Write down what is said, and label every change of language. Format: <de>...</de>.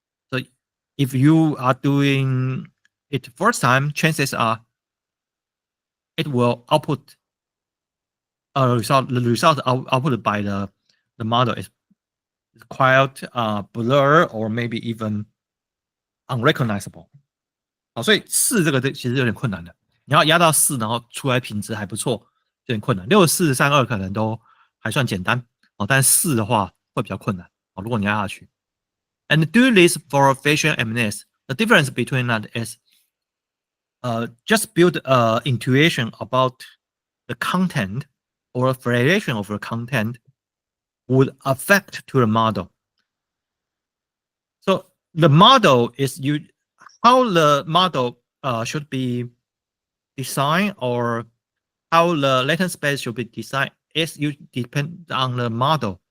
<en>So if you are doing it first time, chances are it will output a result. The result output by the model is quite blur or maybe even unrecognizable.</en> <zh>所以4这个其实有点困难的，你要压到4，然后出来品质还不错，有点困难。 64、32可能都还算简单，但4的话会比较困难。如果你压下去。</zh> <en>And do this for facial MNIST. The difference between that is just build intuition about the content or variation of the content would affect to the model. So the model is how the model should be designed or how the latent space should be designed is depend on the model.</en>